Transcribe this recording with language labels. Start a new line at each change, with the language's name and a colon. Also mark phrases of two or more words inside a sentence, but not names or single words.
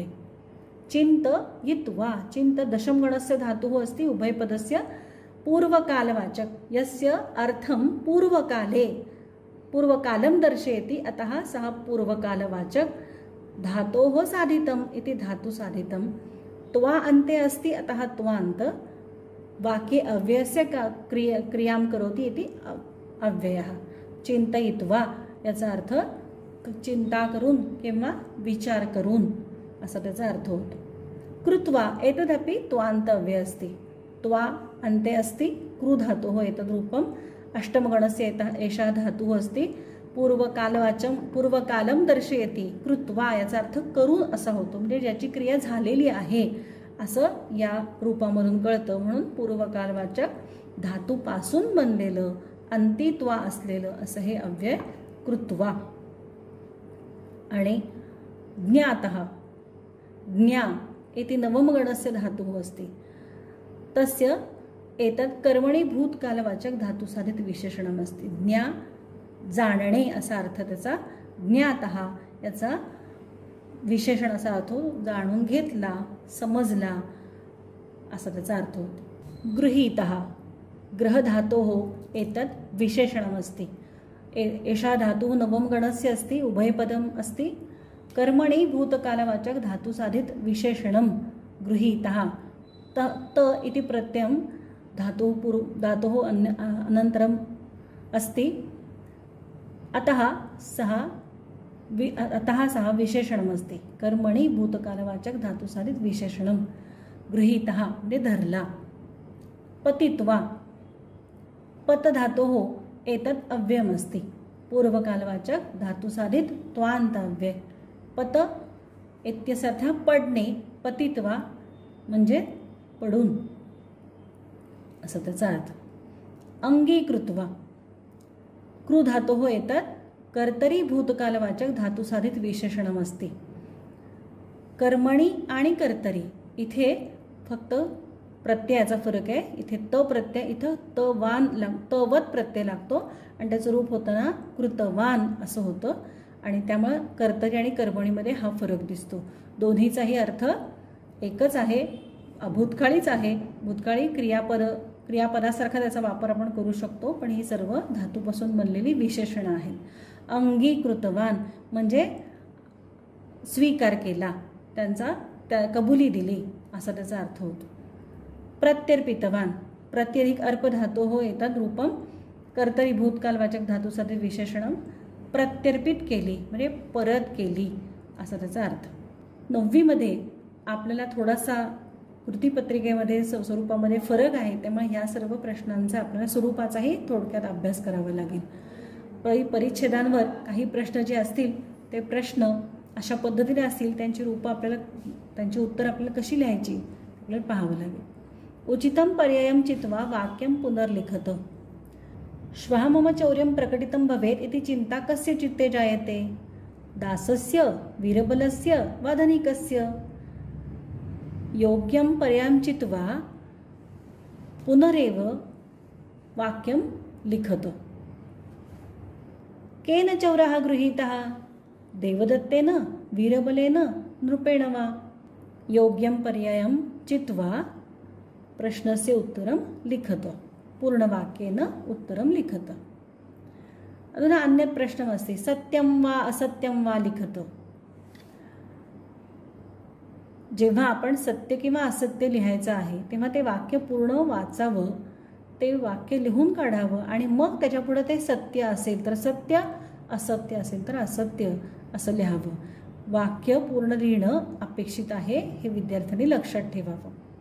Sanskrit: चिन्तयित्वा, चिन्त दशमगणस्य धातुः अस्ति, उभयपदस्य पूर्वकालवाचक, यस्य अर्थं पूर्वकालं दर्शयति, अतः सः पूर्वकालवाचक। धातोः साधितम् इति धातु साधितं। त्वा अन्ते अस्ति, अतः त्वान्त। वाक्ये अव्ययस्य क्रियां करोति इति अव्ययः।
Marathi: चिन्तयित्वा याचा अर्थ चिंता करून किंवा विचार करून असा त्याचा अर्थ होतो।
Sanskrit: कृत्वा एतदपि त्वान्त अव्यय अस्ति। त्वा अन्ते अस्ति, कृ धातोः एतद् रूपम् अष्टमगणस्य एषः धातुः अस्ति। पूर्वकालं दर्शयति।
Marathi: कृत्वा याचा अर्थ करून असा होतो, म्हणजे ज्याची क्रिया झालेली आहे असं या रूपामधून कळतं। म्हणून पूर्वकालवाचक धातूपासून बनलेलं अंतित्वा असलेलं असं हे अव्यय कृत्वा।
Sanskrit: आणि ज्ञातः, ज्ञा इति नवमगणस्य धातुः अस्ति। तस्य एतत् कर्मणि भूतकालवाचक धातुसाधित विशेषणम् अस्ति।
Marathi: ज्ञा जाणणे असा अर्थ त्याचा। ज्ञातः याचा विशेषण असा अर्थ होतो, जाणून घेतला, समजला असा त्याचा अर्थ होतो।
Sanskrit: गृहीतः, ग्रह धातोः एतत् विशेषणमस्ति। एषः धातुः नवमगणस्य अस्ति, उभयपदम् अस्ति। कर्मणि भूतकालवाचक धातुसाधित विशेषणं गृहीतः। त इति प्रत्ययं धातोः अनन्तरम् अस्ति, अतः सः विशेषणमस्ति। कर्मणि भूतकालवाचक धातुसाधित विशेषणं गृहीतः
Marathi: म्हणजे धरला।
Sanskrit: पतित्वा, पत धातोः एतत् अव्ययमस्ति। पूर्वकालवाचक धातुसाधित त्वान्त अव्यय। पत इत्यर्थः
Marathi: पडणे, पतित्वा म्हणजे पडून असा त्याचा अर्थ।
Sanskrit: अंगीकृत्वा, कृ धातोः एतत् कर्तरी भूतकालवाचक धातुसाधित विशेषणमस्ति।
Marathi: कर्मणि आणि कर्तरी इथे फक्त प्रत्ययाचा फरक आहे। इथे त प्रत्यय, इथं तवत प्रत्यय लागतो आणि त्याचं रूप होताना कृतवान असं होतं, आणि त्यामुळे कर्तरी आणि कर्मणीमध्ये हा फरक दिसतो। दोन्हीचाही अर्थ एकच आहे, भूतकाळीच आहे। भूतकाळी क्रियापदासारखा त्याचा वापर आपण करू शकतो, पण ही सर्व धातूपासून बनलेली विशेषणं आहेत। अंगीकृतवान म्हणजे स्वीकार केला, त्या कबुली दिली असा त्याचा अर्थ होतो।
Sanskrit: प्रत्यर्पितवान, प्रत्यधिक अर्प धातोः एतद् रूपं कर्तरी भूतकालवाचक धातुसाधित विशेषणं प्रत्यर्पित
Marathi: केली म्हणजे परत केली असा त्याचा अर्थ। 9वी मध्ये आपल्याला थोडासा कृतीपत्रिकेमध्ये स्वरूपामध्ये फरक आहे, त्यामुळे ह्या सर्व प्रश्नांचा आपल्याला स्वरूपाचाही थोडक्यात अभ्यास करावा लागेल। परिच्छेदांवर काही प्रश्न जे असतील ते प्रश्न अशा पद्धतीने असतील, त्यांची उत्तर आपल्याला कशी लिहायची आपल्याला पाहावं लागेल।
Sanskrit: उचितं पर्यायं चित्वा वाक्यं पुनर्लिखत। श्वः मम चौर्यं प्रकटितं भवेत् इति चिंता कस्य चित्ते जायते? दासस्य, वीरबलस्य वा धनिकस्य? योग्यं पर्यायं चित्वा पुनरेव वाक्यं लिखत। केन चौरः गृहीतः? देवदत्तेन, वीरबलेन, नृपेण वा? योग्यं पर्यायं चित्वा प्रश्नस्य उत्तरं लिखत, पूर्णवाक्येन उत्तरं लिखत। अधुना अन्यत् प्रश्नमस्ति, सत्यं वा असत्यं वा लिखत।
Marathi: जेव्हा आपण सत्य किंवा असत्य लिहायचं आहे तेव्हा ते वाक्य पूर्ण वाचावं, ते वाक्य लिहून काढावं आणि मग त्याच्यापुढे ते सत्य असेल तर सत्य, असत्य असेल तर असत्य असं लिहावं। वाक्य पूर्ण लिहिणं अपेक्षित आहे, हे विद्यार्थ्यांनी लक्षात ठेवावं।